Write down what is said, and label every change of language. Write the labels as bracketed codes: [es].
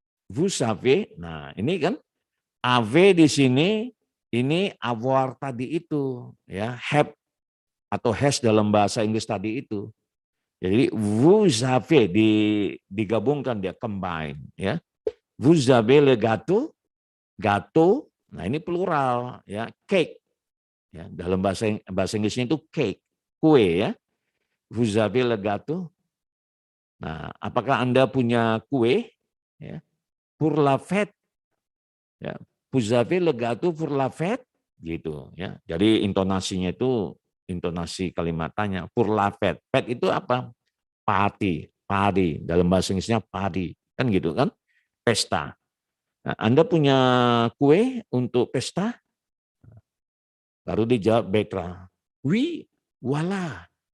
[fr] Vous savez, [id] nah ini kan AV di sini ini avoir tadi itu ya, have atau has dalam bahasa Inggris tadi itu. Jadi [fr] vous avez [id] digabungkan dia combine ya. [fr] Vous avez le gâteau, gâteau. [id] Nah ini plural ya, cake. Ya, dalam bahasa Inggrisnya itu cake, kue ya. [fr] Vous avez le gâteau. [id] Nah, apakah Anda punya kue ya? [fr] Pour la fête. Ya, vous avez le gâteau pour la fête gitu ya. [id] Jadi intonasinya itu intonasi kalimat tanya. [fr] Pour la fête. [id] Fête itu apa? Party, party. Dalam bahasa Inggrisnya party. Kan gitu kan? Pesta. Nah, Anda punya kue untuk pesta? Baru dijawab Betra. [fr] Oui, voilà.